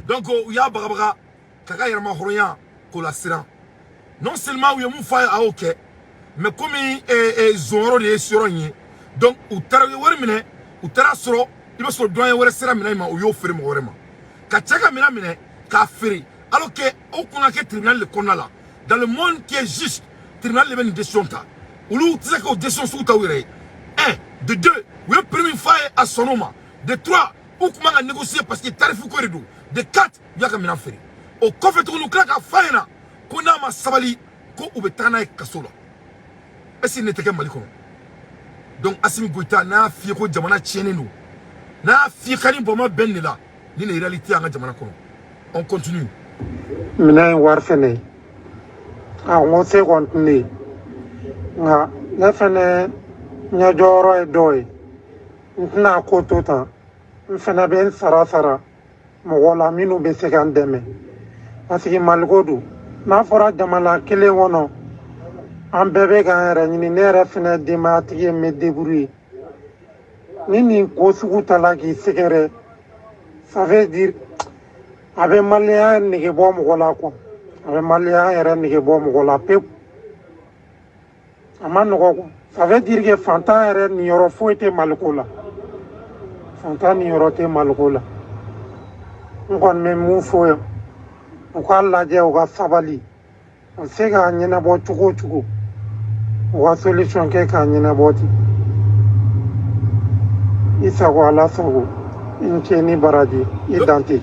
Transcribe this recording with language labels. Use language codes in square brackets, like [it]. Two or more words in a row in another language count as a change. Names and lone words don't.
[bm] donc u y'a bagabaga k'a ka yɛrɛma hɔrɔnya k'o la siran [fr] non seulement [bm] u ye mun f'a ye a y'o kɛ mais komi zonyɔrɔ de ye siyɔrɔ in ye donc u taara u ye wari minɛ u taara sɔrɔ i b'a sɔrɔ dɔn wɛrɛ sera minɛn in ma u y'o feere mɔgɔ wɛrɛ ma ka cɛ ka minɛn minɛ k'a feere [fr] alors que [bm] o kun ka kɛ tribunal de kɔnɔna la [fr] dans le monde qui est juste tribunal [bm] de bɛ nin décision ta olu tɛ se k'o décision sugu ta u yɛrɛ ye 1 de 2 u ye permis f'a ye a sɔnn'o ma de 3 u kun man ka négocier [fr] parce que [bm] tarifu ko de don de 4 u y'a ka minɛn feere o kɔfɛ tuguni u tila k'a f'a ɲɛna ko n'a ma sabali ko u bɛ taga n'a ye kaso la [fr] est-ce que [bm] ne tɛ kɛ mali kɔnɔ donc Assimi Goïta n'a y'a f'i ye ko jamana tiɲɛnen don n'a y'a f'i ye kani bɔnma bɛn de la ni nin réalité an ka jamana kɔnɔ [fr] on continue [bm] minɛn in wari fɛnɛ a n ko se kɔni tun de nka ne fɛnɛ ɲɛjɔyɔrɔ ye dɔ ye n tɛna ko to tan n fɛnɛ bɛ n sara sara mɔgɔ la minnu bɛ se ka n dɛmɛ parce que maliko don n'a fɔra jamana kelen kɔnɔ an bɛɛ bɛ k'an yɛrɛ ɲini ne yɛrɛ fɛnɛ denbayatigi ye n bɛ débrouiller ni nin ko sugu tala k'i sɛgɛrɛ [fr] ça veut dire [bm] a bɛ maliyɛn nege bɔ mɔgɔ la quoi a bɛ maliyɛn yɛrɛ nege bɔ mɔgɔ la pewu a ma nɔgɔ quoi [fr] ça veut dire que [bm] fantan yɛrɛ niyɔrɔ foyi tɛ maliko la fantan niyɔrɔ tɛ maliko la n kɔni bɛ mun fɔ yan u k'a lajɛ u ka sabali u se k'a ɲɛnabɔ cogo o cogo u ka solution kɛ k'a ɲɛnabɔ ten i sago ala sago i ni ce ni baraji i dante